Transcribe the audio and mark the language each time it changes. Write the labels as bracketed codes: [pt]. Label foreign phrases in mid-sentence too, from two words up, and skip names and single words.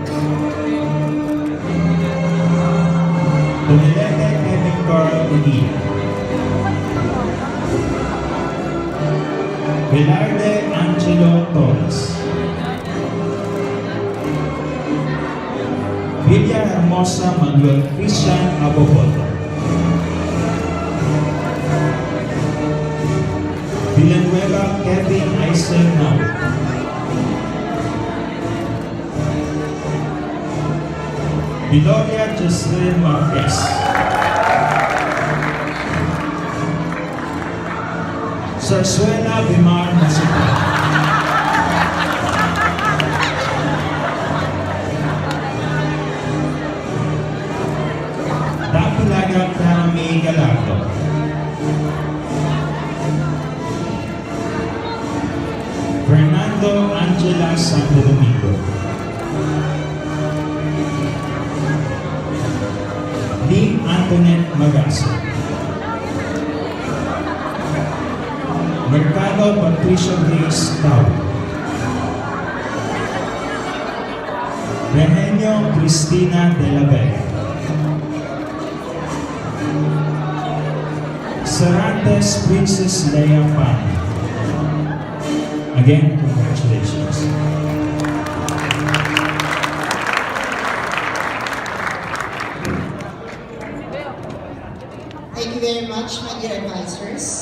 [en] Tonelete Kevin Carl Medina. Velarde Angelo Torres. Villa Hermosa Manuel Christian Aboboto. Villanueva Kevin Eisenhower. Viloria Jocelyn Marquez. Sarsuela Bimar Masuka. Dapilaga Karami Gallardo. Fernando Angela Santo Domingo. Lee Antoinette Magaso. Mercado Patricia Grace Tau. Regenio Cristina de la Vega. Sarantes Princess Leia Pan. Again, congratulations. Thank you very much, my dear advisors.